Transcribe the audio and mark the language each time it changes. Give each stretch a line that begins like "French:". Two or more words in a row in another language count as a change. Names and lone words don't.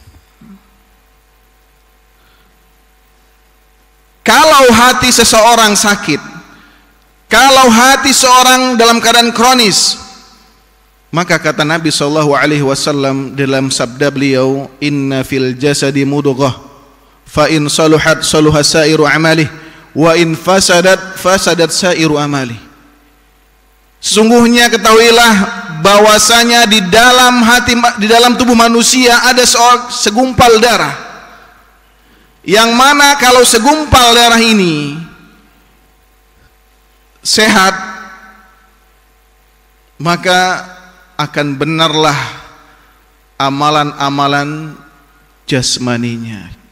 Indonesian: Kalau hati seseorang sakit, kalau hati seorang dalam keadaan kronis, maka kata Nabi SAW dalam sabda beliau,
Arabic: إن في الجسد مضغة, فإن صلحت صلح سائر عمله وإن فسدت فسدت سائر عمله.
Indonesian: Sesungguhnya ketahuilah bahwasanya di dalam tubuh manusia ada segumpal darah, yang mana kalau segumpal darah ini sehat, maka akan benarlah amalan-amalan jasmaninya.